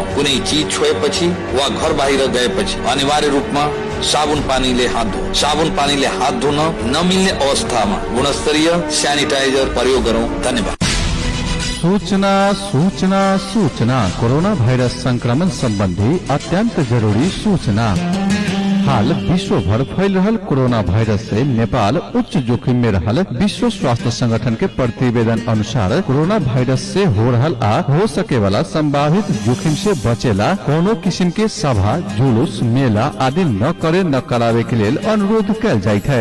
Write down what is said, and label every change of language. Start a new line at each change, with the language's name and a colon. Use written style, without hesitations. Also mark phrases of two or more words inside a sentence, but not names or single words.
Nepali: कुनै चीज छोएपछि वा घर बाहिर गएपछि अनिवार्य रूपमा साबुन पानीले हात धोऊ। साबुन पानीले हात धुन नमिल्ने अवस्थामा गुणस्तरीय सैनिटाइजर प्रयोग गरौं। धन्यवाद। सूचना सूचना सूचना कोरोना भाइरस संक्रमण सम्बन्धी अत्यंत जरूरी सूचना।
Bhojpuri: हाल विश्वभर फैल रहल कोरोना वायरस से नेपाल उच्च जोखिम में रहल विश्व स्वास्थ्य संगठन के प्रतिवेदन अनुसार कोरोना वायरस से हो रहल आ हो सके वाला संभावित जोखिम से बचेला कोनो किस्म के सभा, जुलूस, मेला आदि न करे न करावे के लिए अनुरोध कल जाइत है।